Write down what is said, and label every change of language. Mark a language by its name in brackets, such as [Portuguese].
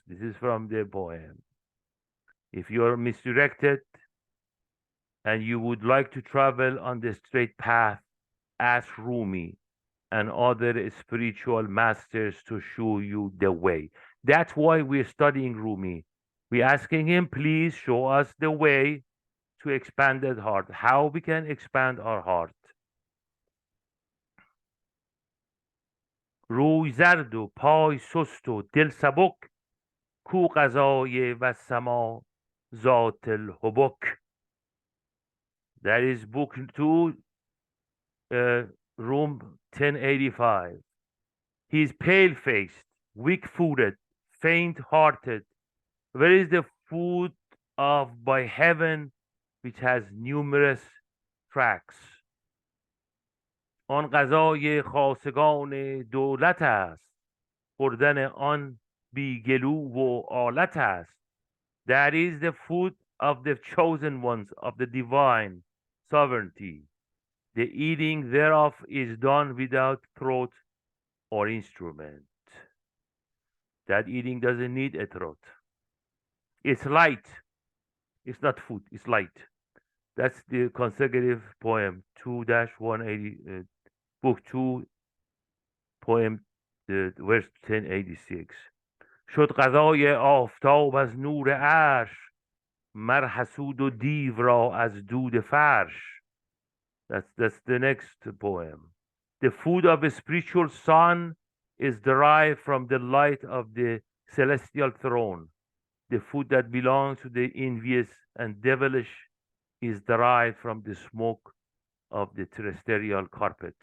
[English] This is from the poem. If you are misdirected and you would like to travel on the straight path, ask Rumi and other spiritual masters to show you the way. That's why we're studying Rumi. We're asking him, please show us the way to expanded heart, how we can expand our heart. [Persian] روی زرد و پای سست و دل سبک، کو قضای و سما ذات الحبک. [English] That is book 2, room 1085. He is pale-faced, weak-footed, faint-hearted. Where is the food of by heaven which has numerous tracks? [Persian] آن غذای خاصگان دولت است، خوردن آن بی گلو و آلت است. [English] That is the food of the chosen ones of the divine sovereignty. The eating thereof is done without throat or instrument. That eating doesn't need a throat. It's light. It's not food. It's light. That's the consecutive poem 2-180, book 2, poem verse 1086. [Persian] شد غذای آفتاب از نور عرش، مر حسود و دیو را از دود فرش. [English] That's the next poem. The food of a spiritual sun is derived from the light of the celestial throne. The food that belongs to the envious and devilish is derived from the smoke of the terrestrial carpet.